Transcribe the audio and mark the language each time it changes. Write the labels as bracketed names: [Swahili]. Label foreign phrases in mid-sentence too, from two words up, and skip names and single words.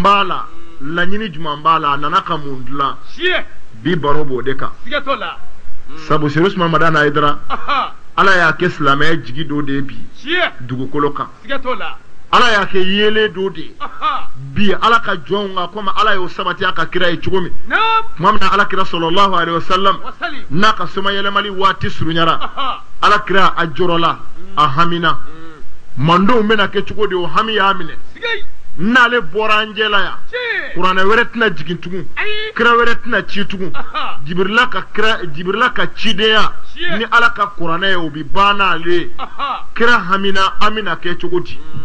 [Bambara] b'a la laɲini juman b'a la a nana ka mun dilan bi baro b'o de kan sabu Seydi Usmane Madani Haidara ala y'a kɛ silamɛya jigi dɔ de bi dugukolo kan ala y'a kɛ yele dɔ de bi ala ka jɔnw kan komi ala y'o sabati a ka kira ye cogo min tuma min na ala kira [Arabic] صلى الله عليه وسلم [Bambara] n'a ka soma yɛlɛmali waati surunyara ala kira a jɔrɔla a hamina mandenw bɛna kɛ cogo di o hami y'a minɛ n'ale bɔra an jɛla yan kuranɛ wɛrɛ tɛna jigin tugun kira wɛrɛ tɛna ci tugun jibirila ka cidenya ni ala ka kuranɛ ye o bi ban n'ale kira hamina an bɛna kɛ cogo di